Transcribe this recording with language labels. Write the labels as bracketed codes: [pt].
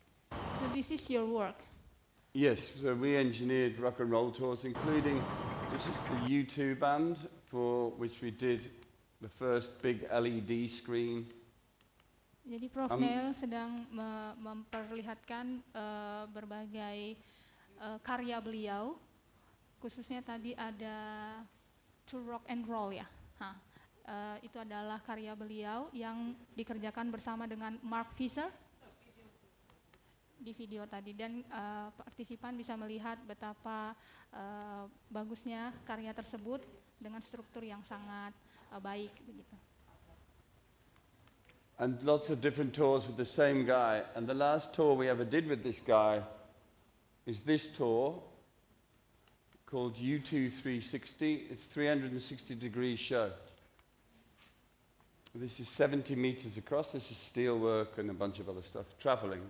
[en] So this is your work. Yes, so we engineered rock and roll tours, including, this is the U2 band, for which we did the first big LED screen. [id] Jadi Prof. Neil sedang memperlihatkan berbagai karya beliau, khususnya tadi ada To Rock and Roll ya. Itu adalah karya beliau yang dikerjakan bersama dengan Mark Fisher di video tadi, dan partisipan bisa melihat betapa bagusnya karya tersebut dengan struktur yang sangat baik begitu. [en] And lots of different tours with the same guy. And the last tour we ever did with this guy is this tour called U2 360. It's 360-degree show. This is 70 meters across. This is steel work and a bunch of other stuff, traveling.